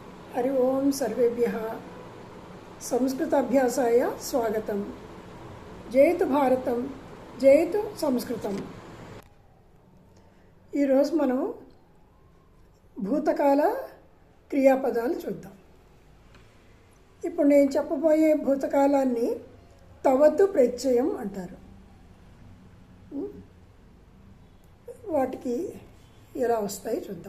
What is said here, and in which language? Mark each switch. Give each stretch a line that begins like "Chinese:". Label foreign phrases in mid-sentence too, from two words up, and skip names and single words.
Sanskrit: हरि ओम सर्वेभ्यः संस्कृताभ्यासाय स्वागतं। जयतु भारतं जयतु संस्कृतं।
Telugu: ఈ రోజు మనం భూతకాల క్రియాపదాలు చూద్దాం. ఇప్పుడు నేను చెప్పబోయే భూతకాలాన్ని తవతు ప్రత్యయం అంటారు. వాటికి ఎలా వస్తాయి చూద్దాం.